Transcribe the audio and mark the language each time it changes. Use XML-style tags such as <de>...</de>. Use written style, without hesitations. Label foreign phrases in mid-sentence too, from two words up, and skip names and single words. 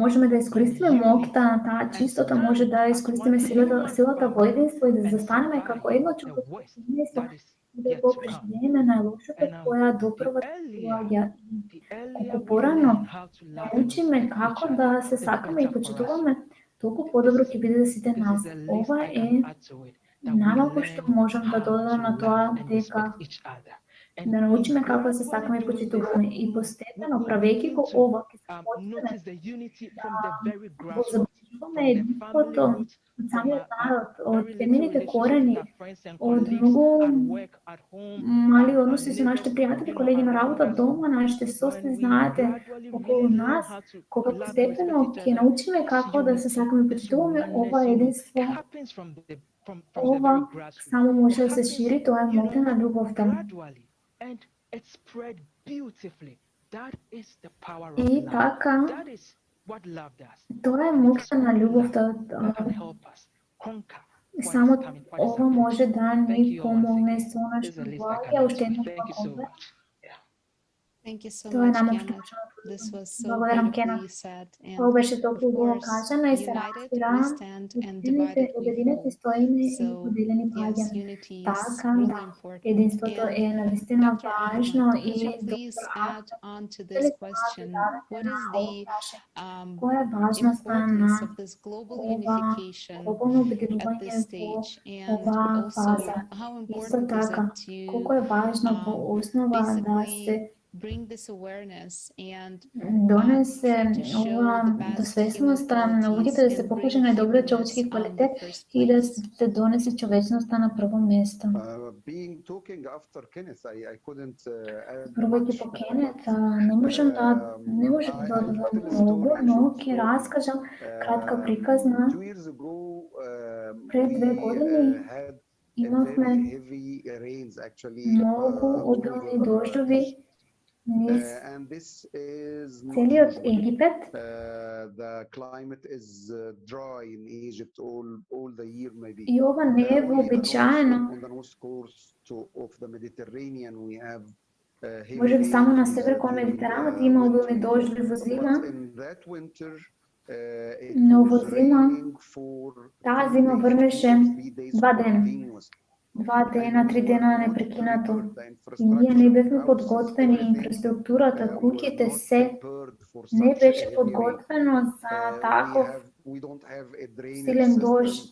<mk>да изкористиме моќта на таа чистота, може да изкористиме силата во единство и да застанеме како едно човечко семејство и да го преживееме најлошото која допрва доаѓа. Колку порано научиме како да се сакаме и почитуваме, толку по-добро ќе биде за сите</mk> <en>This</en> <mk>нас.</mk> <en>is the least</en> <mk>Ова</mk> <en>I</en> <mk>е</mk> <en>can add to it. That we</en> <mk>најмалку што</mk> <en>learn</en> <mk>можам да</mk> <en>how</en> <mk>додадам</mk> <en>to</en> <mk>на тоа</mk> <en>love and</en> <mk>дека</mk> <en>respect each other. And</en> <mk>да</mk> <en>in</en> <mk>научиме како да се</mk> <en>gradually</en> <mk>сакаме и</mk> <en>doing this,</en> <mk>почитуваме и</mk> <en>we</en> <mk>постепено</mk> <en>will</en> <mk>правејќи</mk> <en>begin</en> <mk>го</mk> <en>to</en> <mk>ова ќе се почнеме</mk> <en>notice the unity from the very</en> <mk>го</mk> <en>grassroots,</en> <mk>забележуваме</mk> <en>from the family</en> <mk>единството</mk> <en>roots,</en> <mk>од</mk> <en>from</en> <mk>самиот народ, од</mk> <en>very little</en> <mk>темените</mk> <en>relationships</en> <mk>корени,</mk> <en>with our friends and</en> <mk>од</mk> <en>colleagues</en> <mk>многу</mk> <en>at work, at home,</en> <mk>мали</mk> <en>our</en> <mk>односи со нашите</mk> <en>neighbors,</en> <mk>пријатели, колеги на</mk> <en>around</en> <mk>работа,</mk> <en>us.</en> <mk>дома, нашите</mk> <en>When</en> <mk>соседи,</mk> <en>we</en> <mk>знаете,</mk> <en>gradually</en> <mk>околу</mk> <en>really learn</en> <mk>нас,</mk> <en>how to</en> <mk>кога</mk> <en>love and</en> <mk>постепено</mk> <en>respect each</en> <mk>ќе</mk> <en>other,</en> <mk>научиме</mk> <en>this</en> <mk>како да се</mk> <en>unity,</en> <mk>сакаме и</mk> <en>this</en> <mk>почитуваме,</mk> <en>oneness,</en> <mk>ова единство,</mk> <en>happens from the</en> <mk>ова</mk> <en>very grassroots.</en> <mk>само може</mk> <en>It</en> <mk>да се</mk> <en>happens,</en> <mk>шири, тоа е моќта на љубовта.</mk> <en>gradually, and it spread beautifully. That is the power of</en> <mk>И</mk> <en>love.</en> <mk>така,</mk> <en>That is what love does.</en> <mk>тоа е</mk> <en>And it is</en> <mk>моќта на</mk> <en>only</en> <mk>љубовта.</mk> <en>love that can help us conquer what</en> <mk>Само</mk> <en>is coming, what is</en> <mk>ова</mk> <en>approaching.</en> <mk>може да</mk> <en>Thank</en> <mk>ни</mk> <en>you all once</en> <mk>помогне</mk> <en>again.</en> <mk>со</mk> <en>This is</en> <mk>нашите</mk> <en>the least I</en> <mk>благи,</mk> <en>can</en> <mk>а</mk> <en>add</en> <mk>уште</mk> <en>to it.</en> <mk>еднаш</mk> <en>Thank you so much. Thank you so</en> <mk>Тоа е</mk> <en>much,</en> <mk>најмалку што</mk> <en>Kenneth.</en> <mk>можам да</mk> <en>This was so</en> <mk>Благодарам, Кена.</mk> <en>beautifully said.</en> <mk>Тоа</mk> <en>And</en> <mk>беше толку</mk> <en>of</en> <mk>убаво</mk> <en>course,</en> <mk>кажано и се</mk> <en>united</en> <mk>разбира,</mk> <en>we stand and divided we</en> <mk>обединети</mk> <en>fall.</en> <mk>стоиме и</mk> <en>So</en> <mk>поделени</mk> <en>yes,</en> <mk>паѓаме.</mk> <en>unity is</en> <mk>Така,</mk> <en>really important.</en> <mk>единството</mk> <en>And</en> <mk>е навистина</mk> <en>Dr.</en> <mk>важно</mk> <en>Ahmed,</en> <mk>и</mk> <en>could you please add on to this question, what is the</en> <mk>која е важноста на</mk> <en>importance of this global</en> <mk>ова</mk> <en>unification</en> <mk>глобално</mk> <en>at</en> <mk>обединување</mk> <en>this</en> <mk>во</mk> <en>stage, and</en> <mk>ова</mk> <en>also</en> <mk>фаза?</mk> <en>how</en> <mk>Исто</mk> <en>important is</en> <mk>така,</mk> <en>it</en> <mk>колку е</mk> <en>to</en> <mk>важно во основа да</mk> <en>basically</en> <mk>се</mk> <en>bring this awareness and</en> <mk>донесе</mk> <en>try to show</en> <mk>ова</mk> <en>the best</en> <mk>до</mk> <en>human</en> <mk>свесноста на</mk> <en>qualities</en> <mk>луѓето да се</mk> <en>and</en> <mk>покаже</mk> <en>bring</en> <mk>најдобриот</mk> <en>humanness</en> <mk>човечки</mk> <en>on the</en> <mk>квалитет</mk> <en>first</en> <mk>и да</mk> <en>place?</en> <mk>се донесе човечноста на прво место.</mk> <en>Being talking after Kenneth, I couldn't add</en> <mk>Првајќи</mk> <en>much,</en> <mk>по Кенет, не можам да додадам многу, но ќе раскажам кратка приказна.</mk> <en>2 years ago,</en> <mk>Пред 2 години</mk> <en>had</en> <mk>имавме</mk> <en>heavy rains actually</en> <mk>многу обилни дождови низ</mk> <en>and this is not</en> <mk>целиот</mk> <en>usual.</en> <mk>Египет.</mk> <en>The climate is dry in Egypt all the year maybe.</en> <mk>И ова не е вообичаено.</mk> <en>On the north coast of the Mediterranean we have</en> <mk>Може би само на север кон Медитеранот има обилни дождови во зима. Но во зима, таа зима врнеше 2 дена. 2 дена, 3 дена непрекинато. И ние не бевме подготвени, инфраструктурата, куќите, се не беше подготвено за таков силен дожд.</mk>